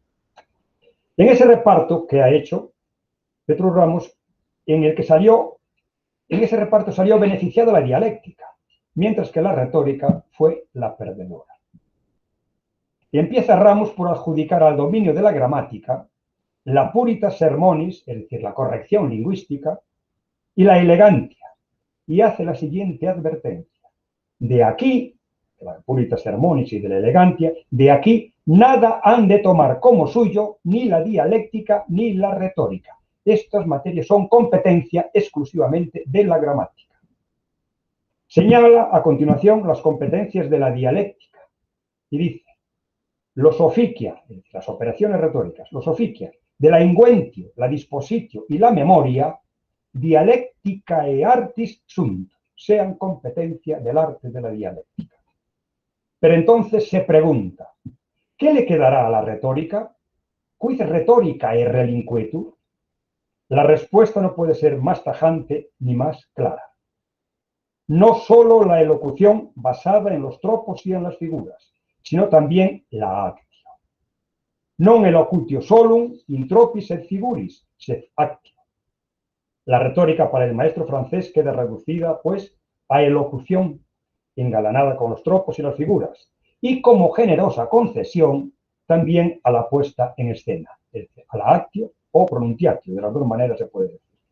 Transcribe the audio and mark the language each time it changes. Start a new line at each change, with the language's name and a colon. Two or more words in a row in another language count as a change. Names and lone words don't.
Spanish: En ese reparto que ha hecho Petrus Ramus, en ese reparto salió beneficiada la dialéctica, mientras que la retórica fue la perdedora. Y empieza Ramus por adjudicar al dominio de la gramática la
Latin: puritas sermonis,
Spanish: es decir, la corrección lingüística, y la elegancia, y hace la siguiente advertencia. De aquí, de la
Latin: puritas sermonis
Spanish: y de la elegancia, de aquí nada han de tomar como suyo ni la dialéctica ni la retórica. Estas materias son competencia exclusivamente de la gramática. Señala a continuación las competencias de la dialéctica y dice: los officia, las operaciones retóricas, los officia de la inguentio, la dispositio y la memoria,
Latin: dialecticae artis sunt,
Spanish: sean competencia del arte de la dialéctica. Pero entonces se pregunta, ¿qué le quedará a la retórica?
Latin: ¿Quid retóricae relinquetur?
Spanish: La respuesta no puede ser más tajante ni más clara. No solo la elocución basada en los tropos y en las figuras, sino también la actio.
Latin: Non elocutio solum in tropis et figuris, sed actio.
Spanish: La retórica para el maestro francés queda reducida, pues, a elocución engalanada con los tropos y las figuras, y como generosa concesión también a la puesta en escena, a la actio o pronuntiatio, de las dos maneras se puede decir.